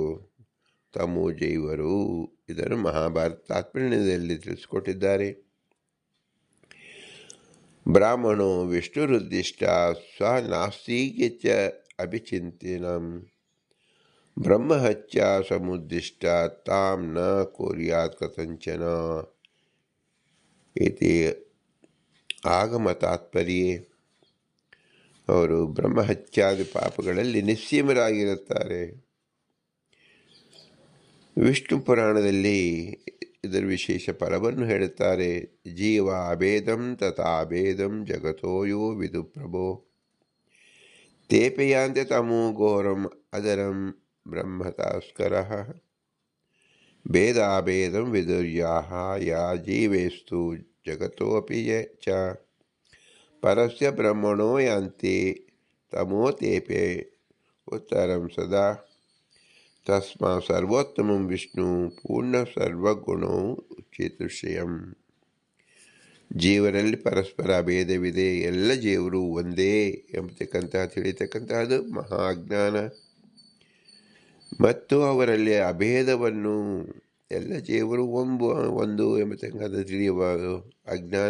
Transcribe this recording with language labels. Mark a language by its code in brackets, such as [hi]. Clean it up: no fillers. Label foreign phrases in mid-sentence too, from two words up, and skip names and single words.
[kn] ತಮೋಜೈವರು. ಇದನ್ನು ಮಹಾಭಾರತ ತಾತ್ಪರ್ಯದಲ್ಲಿ ತಿಳಿಸಿಕೊಟ್ಟಿದ್ದಾರೆ. [sa] ಬ್ರಾಹ್ಮಣೋ ವಿಷ್ಣುರುದ್ದಿಷ್ಟ ಸ್ವನಾಸ್ತಿಕ್ಯಚ್ಚ ಅಭಿಚಿಂತನಂ ಬ್ರಹ್ಮಹತ್ಯ ಸಮುದ್ದಿಷ್ಟ ತಾಂ ನ ಕುರ್ಯಾತ್ ಕಥಂಚನ ಇತಿ ಆಗಮ ತಾತ್ಪರ್ಯೆ. [kn] ಅವರು ಬ್ರಹ್ಮಹತ್ಯಾದಿ ಪಾಪಗಳಲ್ಲಿ ನಿಸ್ಸೀಮರಾಗಿರುತ್ತಾರೆ. ವಿಷ್ಣು ಪುರಾಣದಲ್ಲಿ ಇದರ ವಿಶೇಷ ಫಲವನ್ನು ಹೇಳುತ್ತಾರೆ. [sa] ಜೀವ ಅಭೇದಂ ತಥಾಭೇದಂ ಜಗತೋ ಯೋ ವಿದು ಪ್ರಭೋ ತೇಪಯಾಂತೆ ತಮೋ ಘೋರಂ ಅದರಂ ಬ್ರಹ್ಮತಾಸ್ಕರಃ ಭೇದಾಭೇದಂ ವಿದುರ್ಯಾಹ ಯಾ ಜೀವೇಸ್ತು ಜಗತೋಪಿ ಚ ಪರಸ್ಯ ಬ್ರಹ್ಮಣೋ ಯಾಂತಿ ತಮೋ ತೇಪೆ ಉತ್ತರಂ ಸದಾ ತಸ್ಮಾ ಸರ್ವೋತ್ತಮಂ ವಿಷ್ಣು ಪೂರ್ಣ ಸರ್ವಗುಣೋ ಚೇತುಶ್ರಯಂ. [kn] ಜೀವರಲ್ಲಿ ಪರಸ್ಪರ ಭೇದವಿದೆ, ಎಲ್ಲ ಜೀವರು ಒಂದೇ ಎಂಬತಕ್ಕಂತಹ ತಿಳಿತಕ್ಕಂತಹದ್ದು ಮಹಾ ಅಜ್ಞಾನ. ಮತ್ತು ಅವರಲ್ಲಿ ಅಭೇದವನ್ನು, ಎಲ್ಲ ಜೀವರು ಒಂದು ಎಂಬತಕ್ಕಂಥ ತಿಳಿಯುವ ಅಜ್ಞಾನ.